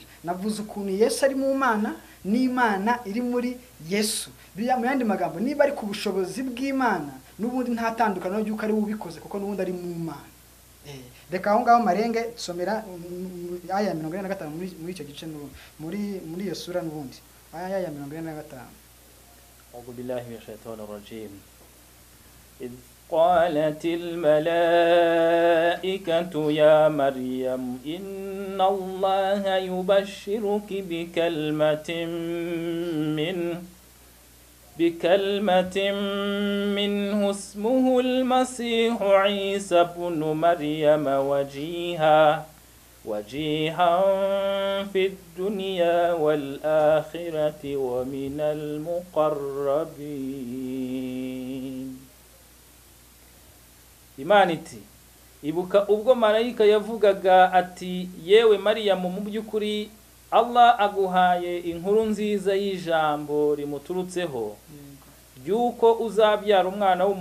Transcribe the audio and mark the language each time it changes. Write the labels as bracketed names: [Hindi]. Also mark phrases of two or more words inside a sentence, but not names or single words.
[Kinyarwanda] Navuze ukuntu Yesu ari mu Mana n'Imana iri muri Yesu. Mu yandi magambo niba ari ku bushobozi bw'Imana n'ubundi nta tandukano ry'uko ari ubikoze kuko n'ubundi ari mu Mana. Reka aho ngaho marenge somera aya 45 muri icyo gice muri iyo sura n'ubundi aya 45. [Arabic] أعوذ بالله من الشيطان الرجيم. إذ قالت الملائكة يا مريم إن الله يبشرك بكلمة منه اسمه المسيح عيسى بن مريم وجيها في الدنيا والآخرة ومن المقربين. [Kinyarwanda] Imana iti ibuka ubwo marayika yavugaga ati yewe Mariyamu mu by'ukuri Allah aguhaye inkuru nziza y'ijambo rimuturutseho yuko uzabyara umwana